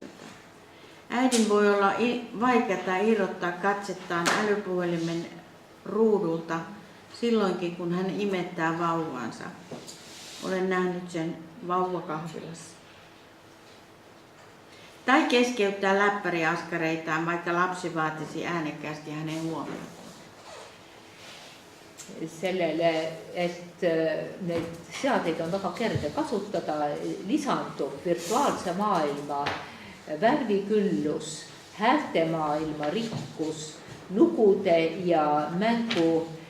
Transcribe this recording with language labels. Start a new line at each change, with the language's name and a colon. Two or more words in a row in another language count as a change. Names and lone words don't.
Finnish: Äidin voi olla vaikeaa irrottaa katsettaan älypuhelimen ruudulta silloinkin, kun hän imettää vauvaansa. Olen nähnyt sen vauvakahvilassa. Tai keskeyttää läppäriaskareitaan, vaikka lapsi vaatisi äänekkäästi hänen huomioon.
Estonian: Sellele, et neid seadeid on väga kerge kasutada, lisandub virtuaalse maailma värviküllus, häältemaailma rikkus, lugude ja mängu